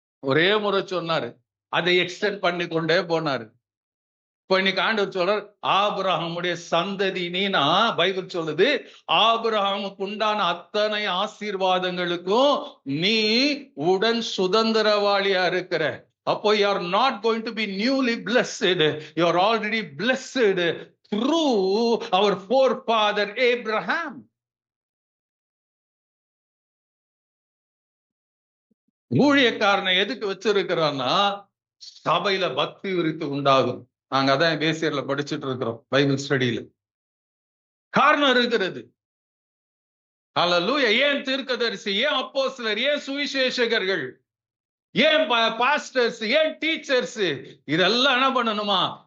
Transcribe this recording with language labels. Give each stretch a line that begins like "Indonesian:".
Tamil: ஒரே முறை சொன்னாரு, அதை எக்ஸ்டெண்ட் பண்ணி கொண்டே போனாரு. இப்ப இன்னைக்கு ஆண்டவர் சொல்றார், ஆபிரகாமுடைய சந்ததி நீனா. பைபிள் சொல்லுது, ஆபிரகாமுக்கு உண்டான அத்தனை ஆசீர்வாதங்களுக்கும் நீ உடன் சுதந்திரவாளியா இருக்கிற.
English: அப்போ you are not going to be newly blessed. You are already blessed through our forefather Abraham.
Tamil: ஊழியக்காரனை எதுக்கு வச்சிருக்கிறான்னா, சபையில பக்தி விருத்தி உண்டாகும். நாங்க அதான் பேசியர்ல படிச்சுட்டு இருக்கிறோம், பைபிள் ஸ்டடியில. காரணம் இருக்கிறது. அல்லேலூயா. ஏன் தீர்க்கதரிசி, ஏன் அப்போஸ்தலர், ஏன் சுவிசேஷகர்கள், ஏன் பாஸ்டர்ஸ், ஏன் டீச்சர்ஸ், இதெல்லாம் என்ன பண்ணணுமா?